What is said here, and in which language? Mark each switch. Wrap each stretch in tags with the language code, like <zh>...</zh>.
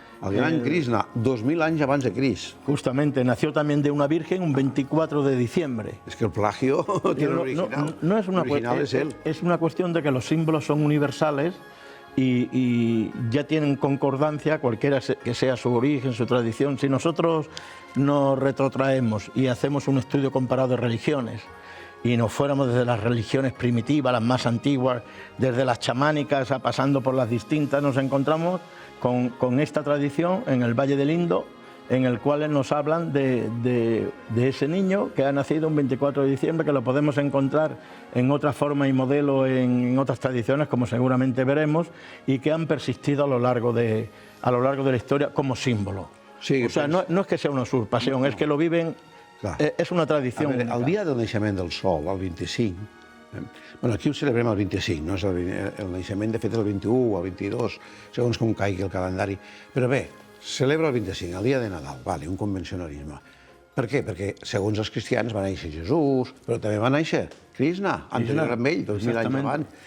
<ca>El gran Krishna, 2000 anys abans de Crist.</ca> <es>Justamente, nació también de una virgen un 24 de diciembre. Es que el plagio tiene el original. No es una original es él. Es una cuestión de que los símbolos son universales y ya tienen concordancia, cualquiera que sea su origen, su tradición. Si nosotros nos retrotraemos y hacemos un estudio comparado de religiones, y nos fuéramos desde las religiones primitivas, las más antiguas, desde las chamánicas, pasando por las distintas, nos encontramos con esta tradición en el Valle del Indo, en el cual nos hablan de ese niño que ha nacido un 24 de diciembre, que lo podemos encontrar en otra forma y modelo en otras tradiciones, como seguramente veremos, y que han persistido a lo largo de la historia como símbolo. Sí, o sea, no es que sea una usurpación, es que lo viven.</es> <ca>Clar. És una tradició. El dia del naixement del sol, el 25, aquí ho celebrem el 25, no és el naixement, de fet, el 21 o el 22, segons com caigui el calendari. Però bé, celebra el 25, el dia de Nadal, un convencionalisme. Per què? Perquè, segons els cristians, va néixer Jesús, però també va néixer Krishna, anterior amb ell, 2000 anys abans.</ca>